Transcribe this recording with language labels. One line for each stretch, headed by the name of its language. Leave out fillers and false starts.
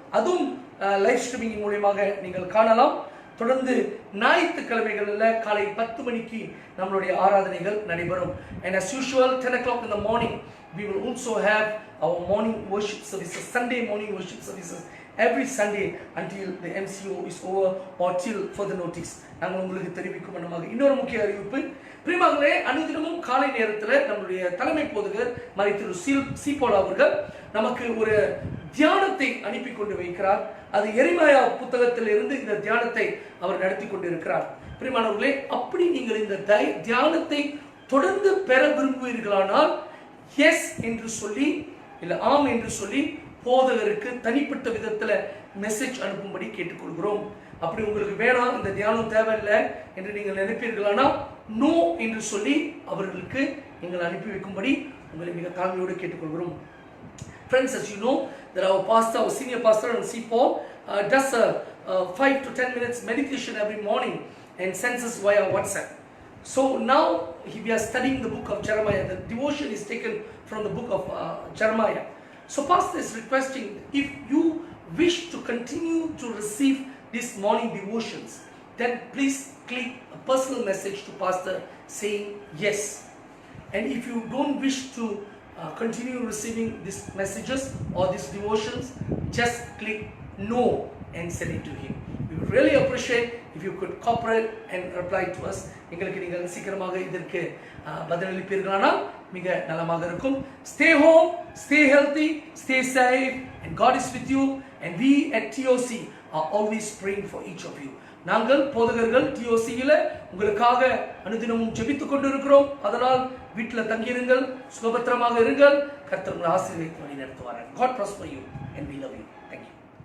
Tamil: அதுவும் live streaming மூலமாக நீங்கள் காணலாம். தொடர்ந்து ஞாயிற்றுக்கிழமைகளில் காலை 10 மணிக்கு நம்மளுடைய ஆராதனைகள் நடைபெறும்.
English: And as usual 10 o'clock in the morning we will also have our morning worship services, Sunday morning worship services every Sunday until the MCO is over or till further notice.
Tamil: நாங்கள் உங்களுக்கு தெரிவிக்கும் வண்ணமாக இன்னொரு முக்கிய அறிவிப்பு. பிரியமானவர்களே, அனுதினமும் காலை நேரத்தில் நம்முடைய தலைமை போதகர் மறை திரு சீபோல் அவர்கள் நமக்கு ஒரு தியானத்தை அனுப்பி கொண்டு வைக்கிறார். அது எரேமியா புத்தகத்திலிருந்து இந்த தியானத்தை அவர் நடத்தி கொண்டிருக்கிறார். பிரியமானவர்களே, அப்படி நீங்கள் இந்த தியானத்தை தொடர்ந்து பெற விரும்புவீர்களானால் எஸ் என்று சொல்லி இல்லை ஆம் என்று சொல்லி போதகருக்கு தனிப்பட்ட விதத்தில் மெசேஜ் அனுப்பும்படி கேட்டுக்கொள்கிறோம். அப்படி உங்களுக்கு வேணாம், இந்த தியானம் தேவையில்லை என்று நீங்கள் நினைப்பீர்களானா நோ என்று சொல்லி அவர்களுக்கு நீங்கள் அனுப்பி வைக்கும்படி உங்களை மிக தாழ்மையோடு கேட்டுக்கொள்கிறோம்.
English: Friends, as you know that our pastor, our senior pastor and C. Paul does a 5 to 10 minutes meditation every morning and sends us via WhatsApp. So now we are studying the book of Jeremiah. The devotion is taken from the book of Jeremiah. So pastor is requesting, if you wish to continue to receive these morning devotions, then please click a personal message to pastor saying yes. And if you don't wish to continue receiving these messages or these devotions, just click no and send it to him. We would really appreciate if you could cooperate and reply to us.
Tamil: எங்களுக்கு நீங்கள் சீக்கிரமாக இதற்கு பதிலளிப்பீர்களானால் மிக நலமாக இருக்கும்.
English: Stay home, stay healthy, stay safe, and God is with you. And we at TOC are always praying for each of you.
Tamil: நாங்கள் போதகர்கள் TOC-ல உங்களுக்காக அனுதினமும் ஜெபித்துக் கொண்டிருக்கிறோம். அதனால் வீட்டில் தங்கியிருங்கள், சுகபத்திரமாக இருங்கள். கர்த்தர் உங்களை ஆசீர்வதித்து வழி நடத்துவார்.
English: God prosper you and we love you. Thank you.